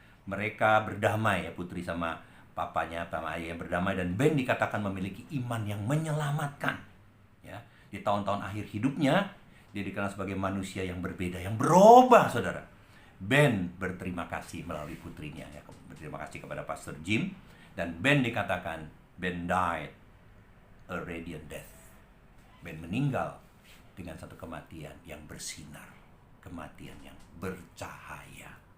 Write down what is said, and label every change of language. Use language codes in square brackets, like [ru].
[id] Mereka berdamai, ya, putri sama papanya, sama ayah yang berdamai, dan Ben dikatakan memiliki iman yang menyelamatkan. Ya, di tahun-tahun akhir hidupnya, dia dikenal sebagai manusia yang berbeda, yang berubah, saudara. Ben berterima kasih melalui putrinya, ya, berterima kasih kepada Pastor Jim, Dan Ben dikatakan, [en] Ben died a radiant death. [id] Ben meninggal dengan satu kematian yang bersinar, kematian yang bercahaya.